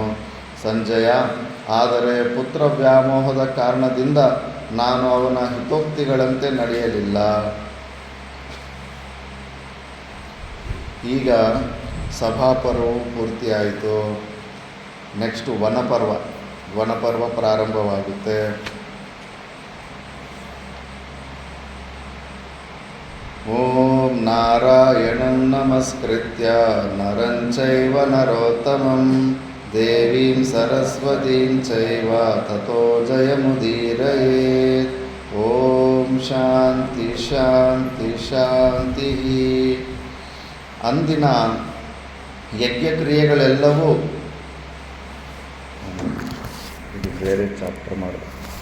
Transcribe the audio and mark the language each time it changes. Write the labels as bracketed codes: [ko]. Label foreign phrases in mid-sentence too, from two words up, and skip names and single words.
[kn] ಸಂಜಯ, ಆದರೆ ಪುತ್ರ ವ್ಯಾಮೋಹದ ಕಾರಣದಿಂದ ನಾನು ಅವನ ಹಿತೋಕ್ತಿಗಳಂತೆ ನಡೆಯಲಿಲ್ಲ. ಈಗ ಸಭಾಪರ್ವವು ಪೂರ್ತಿಯಾಯಿತು. ನೆಕ್ಸ್ಟ್ ವನಪರ್ವ ಪ್ರಾರಂಭವಾಗುತ್ತೆ. [sa] ಓಂ ನಾರಾಯಣಂ ನಮಸ್ಕೃತ್ಯ ನರಂ ಚೈವ ನರೋತ್ತಮಂ ದೇವೀಂ ಸರಸ್ವತೀಂ ಚೈವ ತಥೋ ಜಯಮುದೀರಯೇತ್. ಓಂ ಶಾಂತಿ ಶಾಂತಿ ಶಾಂತಿ. [kn] ಅಂದಿನ ಯಜ್ಞಕ್ರಿಯೆಗಳೆಲ್ಲವೂ ಇದು ಬೇರೆ ಚಾಪ್ಟರ್ ಮಾಡೋದು.